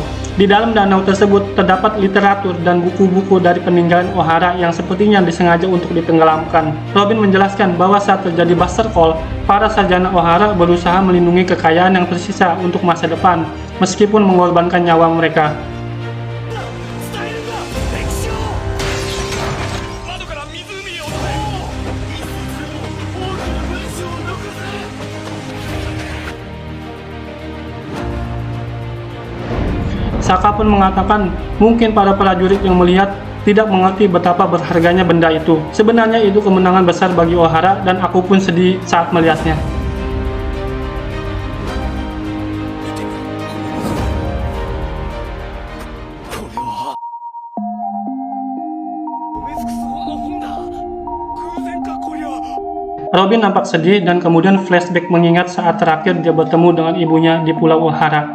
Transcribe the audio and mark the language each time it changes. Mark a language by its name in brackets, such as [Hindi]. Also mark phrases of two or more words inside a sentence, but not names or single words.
[Indonesian] Di dalam danau tersebut terdapat literatur dan buku-buku dari peninggalan Ohara yang sepertinya disengaja untuk ditenggelamkan. Robin menjelaskan bahwa saat terjadi Buster Call, para sarjana Ohara berusaha melindungi kekayaan yang tersisa untuk masa depan, meskipun mengorbankan nyawa mereka. [Japanese] 伝えるんだ歴史を窓から湖へ落とせ一冊でも多くの文章を残せ [Indonesian] Saka pun mengatakan mungkin para prajurit yang melihat tidak mengerti betapa berharganya benda itu. Sebenarnya itu kemenangan besar bagi Ohara dan aku pun sedih saat melihatnya. Robin nampak sedih dan kemudian flashback mengingat saat terakhir dia bertemu dengan ibunya di Pulau Ohara.